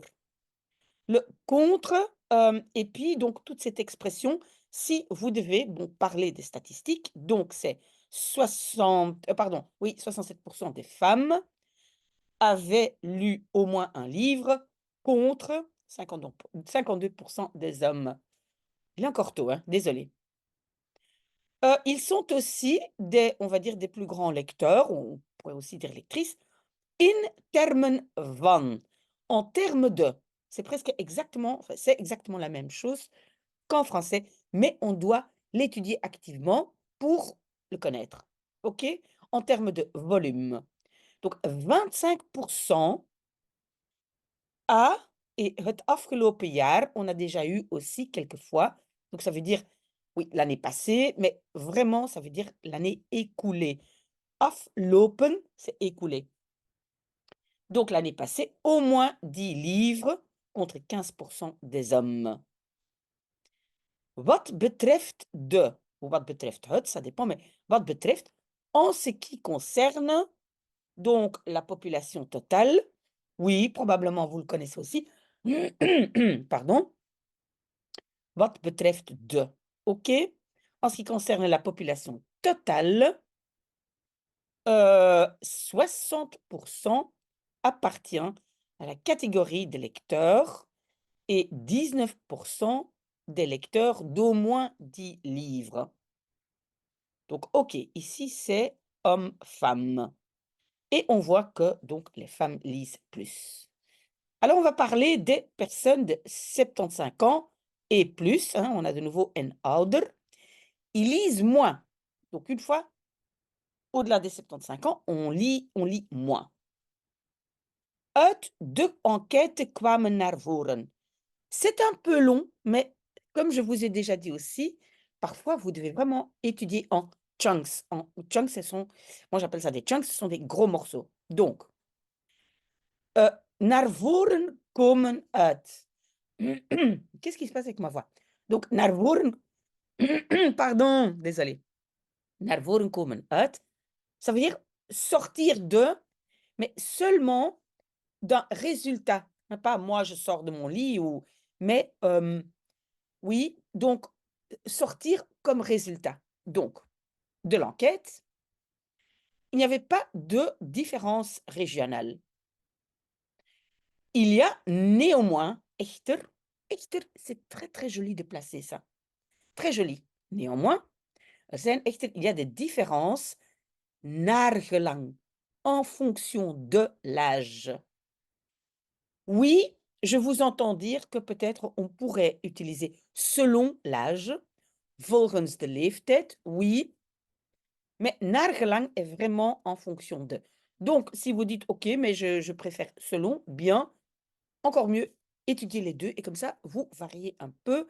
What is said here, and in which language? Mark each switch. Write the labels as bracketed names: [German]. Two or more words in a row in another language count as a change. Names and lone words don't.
[French] Le contre, et puis donc toute cette expression, si vous devez, bon, parler des statistiques, donc c'est 67 des femmes avaient lu au moins un livre contre 52 des hommes. Il est encore tôt, hein, désolée. Ils sont aussi des on va dire des plus grands lecteurs, on pourrait aussi dire lectrices, [Dutch] in termen van, [French] en termes de. C'est presque exactement, enfin, c'est exactement la même chose qu'en français, mais on doit l'étudier activement pour le connaître. OK? En termes de volume. Donc 25% a et [Dutch] het afgelopen jaar, [French] on a déjà eu aussi quelquefois. Donc ça veut dire, oui, l'année passée, mais vraiment, ça veut dire l'année écoulée. Aflopen, c'est écoulé. Donc l'année passée, au moins 10 livres contre 15% des hommes. [Dutch] Wat betreft de, ou wat betreft het, [French] ça dépend, mais [Dutch] wat betreft, [French] en ce qui concerne donc la population totale, oui, probablement vous le connaissez aussi, pardon, [Dutch] wat betreft de, OK? [French] En ce qui concerne la population totale, 60% appartient à la catégorie des lecteurs et 19% des lecteurs d'au moins 10 livres. Donc, OK, ici c'est hommes-femmes. Et on voit que donc les femmes lisent plus. Alors, on va parler des personnes de 75 ans et plus, hein, on a de nouveau [Dutch] en ouder. [French] Ils lisent moins. Donc, une fois au-delà des 75 ans, on lit moins. [Dutch] Uit de enquête kwamen naar voren. [French] C'est un peu long, mais comme je vous ai déjà dit aussi, parfois vous devez vraiment étudier en chunks. En chunks, moi j'appelle ça des chunks, ce sont des gros morceaux. Donc, [Dutch] naar voren komen uit. [French] Qu'est-ce qui se passe avec ma voix? Donc, [Dutch] naar voren, [French] pardon, désolé. [Dutch] Naar voren komen uit, [French] ça veut dire sortir de, mais seulement d'un résultat. Pas moi, je sors de mon lit, mais oui, donc sortir comme résultat. Donc, de l'enquête, il n'y avait pas de différence régionale. Il y a néanmoins, [Dutch] echter, echter, [French] c'est très très joli de placer ça. Très joli. Néanmoins, echter, il y a des différences [Dutch] naar gelang, [French] en fonction de l'âge. Oui, je vous entends dire que peut-être on pourrait utiliser selon l'âge, [Dutch] volgens de leeftijd, [French] oui, mais [Dutch] naar gelang [French] est vraiment en fonction de. Donc, si vous dites: «OK, mais je préfère selon», bien, encore mieux, étudiez les 2 et comme ça, vous variez un peu.